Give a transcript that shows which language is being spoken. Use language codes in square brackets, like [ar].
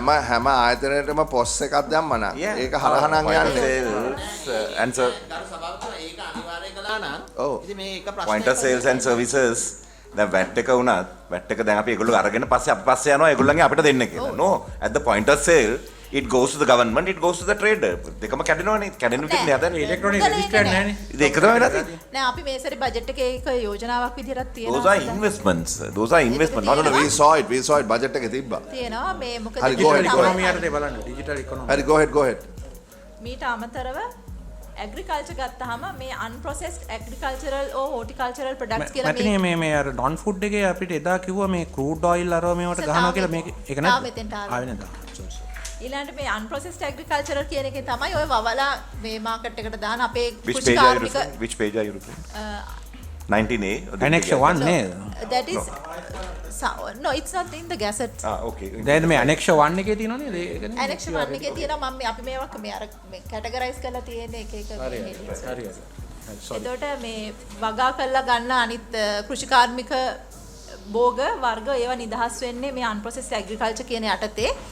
[si] හැම ආයතනයකටම පොස් එකක් දැම්මා නම් ඒක හරහා නම් යන්නේ. [en] answer [si] ඒක අනිවාර්යයෙන් කළා නම් ඔව් ඉතින් මේ එක ප්‍රශ්නයක් point of sales and services දැන් වැට් එක වුණත් වැට් එක දැන් අපි ඒගොල්ලෝ අරගෙන පස්සේ අපි පස්සේ යනවා ඒගොල්ලන්ගේ අපිට දෙන්න කියලා. [en] No, at the point of sale it goes to the government, it goes to the trader. [si] දෙකම කැඩෙනවනේ. කැඩෙන විදිහට නෑ හදන්නේ. ඉලෙක්ට්‍රොනික රෙජිස්ටර්ඩ් නැහැනේ. ඒක තමයි වෙන්නේ. නෑ අපි මේ සැරේ බජට් එකේ ඒක යෝජනාවක් විදිහට තියෙනවා. [en] Those are investments. Those are investment. No, we saw it budget [si] එකේ තිබ්බා. තියෙනවා මේ මොකද [en] හරි, go ahead, go ahead. [si] Economy යටතේ බලන්න ඩිජිටල් ඉකොනොමි. [en] හරි go ahead. [si] මීට අමතරව ඇග්‍රිකල්චර් ගත්තාම මේ [en] unprocessed agricultural or horticultural products [si] කියලා මැතිනේ මේ අර ඩොන් ෆුඩ් එකේ අපිට එදා කිව්වා මේ ක්‍රූඩ් ඔයිල් අරව මේවට ගහනවා කියලා මේක ඒක නේද? ආවේ නේද? ඊළඟට මේ unprocessed agricultural කියන එකේ තමයි ඔය වවලා මේ මාකට් එකට දාන අපේ [en] Which page are you referring? Which page are you referring? 19A. [si] Annex 1 නේද? [en] that is no it's not in the gazette. Okay. [si] දැන් මේ Annex 1 එකේ තියෙනව නේද? ඒකනේ. Annex 1 එකේ තියෙනවා මම අපි මේවා මේ අර මේ කැටගරයිස් කරලා තියෙන එක හරි. එතකොට මේ වගා කරලා ගන්න අනිත් කෘෂිකාර්මික භෝග වර්ග ඒවා නිදහස් වෙන්නේ මේ unprocessed agriculture කියන යටතේ.